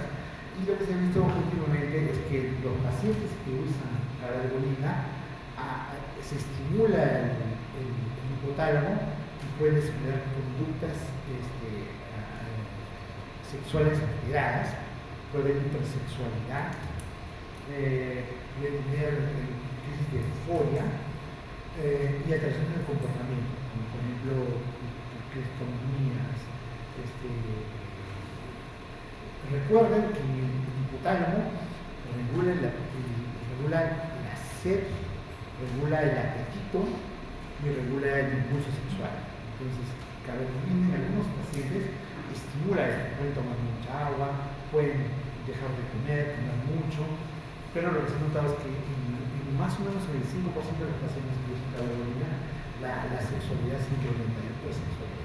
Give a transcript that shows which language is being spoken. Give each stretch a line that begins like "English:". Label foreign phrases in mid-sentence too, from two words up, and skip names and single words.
Spanish: Y lo que se ha visto últimamente es que los pacientes que usan cladribine se estimula el hipotálamo y puede desarrollar conductas sexuales alteradas, puede haber hipersexualidad, puede tener crisis de euforia y alteraciones del comportamiento, como por ejemplo cristomanías. Recuerden que el hipotálamo regula la sed, regula el apetito y regula el impulso sexual. Entonces, cladribine en algunos pacientes estimula esto. Pueden tomar mucha agua, pueden dejar de comer mucho, pero lo que se ha notado es que en más o menos el 5% de los pacientes que usan cladribine, la sexualidad se incrementa, la hipersexualidad.